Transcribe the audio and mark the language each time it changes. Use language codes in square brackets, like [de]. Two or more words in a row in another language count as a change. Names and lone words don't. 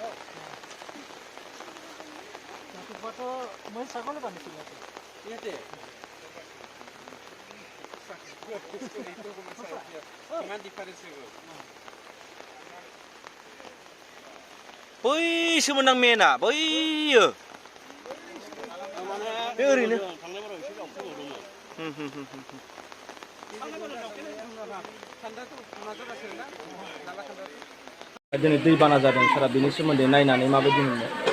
[as] ৰাতিপুৱাতো মই ছাগলী বান্ধিছিলোঁ ইয়াতে কিমান ডিফাৰেঞ্চ হৈ গ'ল [brx] बैसोमोन आं मेना बैयो बे ओरैनो दिनै दैबाना जादों सारा बेनि सोमोन्दै नायनानै माबायदि मोनो